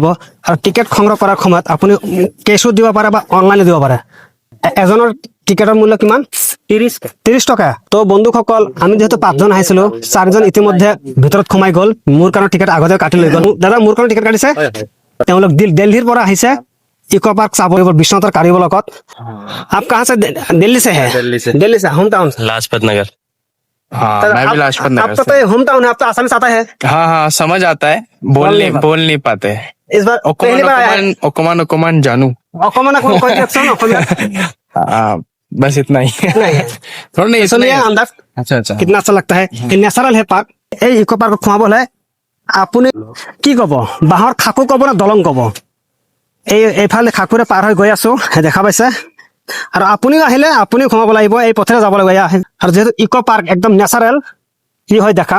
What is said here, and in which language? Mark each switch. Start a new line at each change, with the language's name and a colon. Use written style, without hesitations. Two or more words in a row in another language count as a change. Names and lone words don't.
Assamese: আৰু টিকেট সংগ্ৰহ কৰাৰ সময়ত আপুনি কেছো দিব পাৰে বা অনলাইনে দিব পাৰে। এজনৰ টিকেটৰ মূল্য কিমান? 30 টকা। তো বন্ধুসকল, আমি যেহেতু 5 জন আহিছিলো, 4 জন ইতিমধ্যে ভিতৰত সোমাই গ'ল। মোৰ কাৰণে টিকেট আগতে কাটি লৈ গ'ল। দাদা, মোৰ কাৰণে টিকেট কাটিছে? তেওঁলোক দিল্লীৰ পৰা আহিছে ইকো পাৰ্ক চাব বিশ্বনাথৰ কাৰ্বি ব্লকত।
Hindi: आप कहाँ से? दिल्ली से है। दिल्ली से होम टाउन। लाजपत नगर। हाँ, मैं भी लाजपत नगर आपका से। तो होम टाउन है, आप तो आसानी से आता है। हाँ, समझ आता है। बोल नहीं पाते। इस बार पहली बार आया है।
Assamese: অকমান জানো। অকমান কৈ দিয়কচোন অসমীয়াত।
Hindi: बस इतना ही। नहीं थोड़ा नहीं, सुनिए अंदाज अच्छा। कितना अच्छा लगता है।
Assamese: নেচাৰেল হে পাৰ্ক। এই ইকো পাৰ্কত সোমাব হলে আপুনি কি কব, বাঁহৰ খাকু কব না দলং কব? এইফালে খাকুৰে পাৰ হৈ গৈ আছো, দেখা পাইছে। আৰু আপুনিও আহিলে আপুনিও সোমাব লাগিব, এই পথেৰে যাব লাগিব। আৰু যিহেতু ইকো পাৰ্ক একদম নেচাৰেল, কি হয় দেখাম।